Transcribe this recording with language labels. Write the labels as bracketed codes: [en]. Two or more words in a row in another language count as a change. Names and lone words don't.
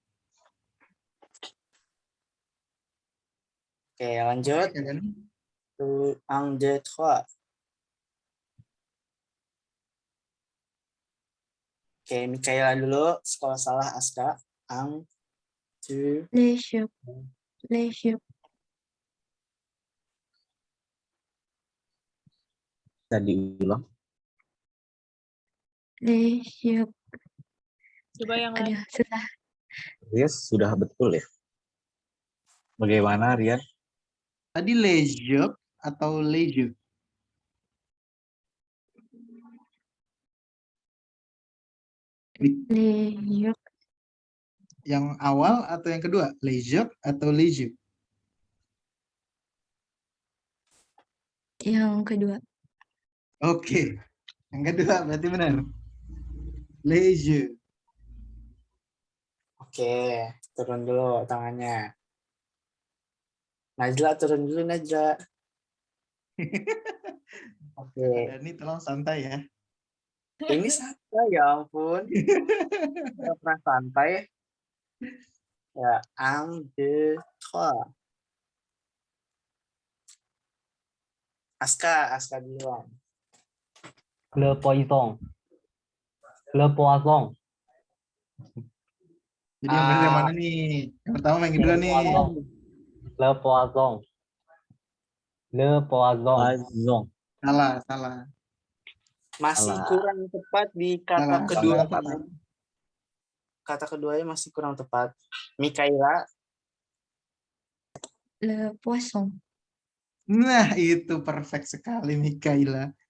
[id] Oke, lanjut. 1, 2, 3. Oke, Mikaela dulu. Sekolah salah Aska. 1, 2. [fr] Les jeux. Les jeux. [id] Bisa diulang. [fr] Les jeux. [id] Coba yang lain. Aduh, susah. Yes, sudah betul ya. Bagaimana Rian? Tadi leisure atau leisure? [fr] Les jeux. [id] Yang awal atau yang kedua? Leisure atau leisure? Yang kedua. Oke. Yang kedua berarti benar. Leisure. Oke, turun dulu tangannya. Najla, turun dulu Najla. Oke. Ini tolong santai ya. Ini santai ya ampun. Nggak pernah santai. Ya, 1, 2, 3. Aska duluan. [fr] Le poisson. Le poisson. [id] Jadi yang benar yang mana nih? Yang pertama main kedua nih. [fr] Le poisson. Le poisson. Poisson. [id] Salah. Masih Salah. kurang tepat di kata Salah, kedua. salah. Kata keduanya masih kurang tepat. Mikaela, [fr] Le poisson. [id] Nah, itu perfect sekali Mikaela.